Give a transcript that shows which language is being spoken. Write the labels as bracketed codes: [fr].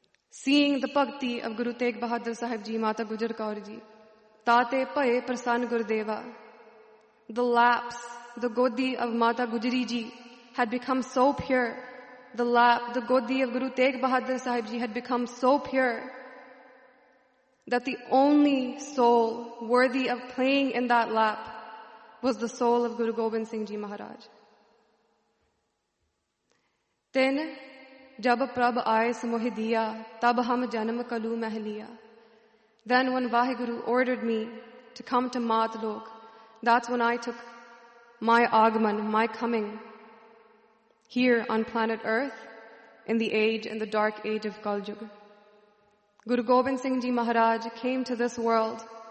[en] Seeing the bhakti of Guru Tegh Bahadur Sahib Ji, Mata Gujar Kaur Ji, [pa] Tate Paye Prasan Gurudeva, [en] the laps, the godi of Mata Gujari Ji had become so pure. The lap, the godi of Guru Tegh Bahadur Sahib Ji had become so pure that the only soul worthy of playing in that lap was the soul of Guru Gobind Singh Ji Maharaj. Then, [pa] ਜਬ ਪ੍ਰਭ ਆਏ ਸਮੋਹੀ ਦੀਆ, ਤਬ ਹਮ ਜਨਮ ਕਲੂ ਮਹਲੀਆ. [en] Then when Vaheguru ordered me to come to Mat Lok, that's when I took my agman, my coming, here on planet Earth, in the age, in the dark age of Kaljug. Guru Gobind Singh Ji Maharaj came to this world.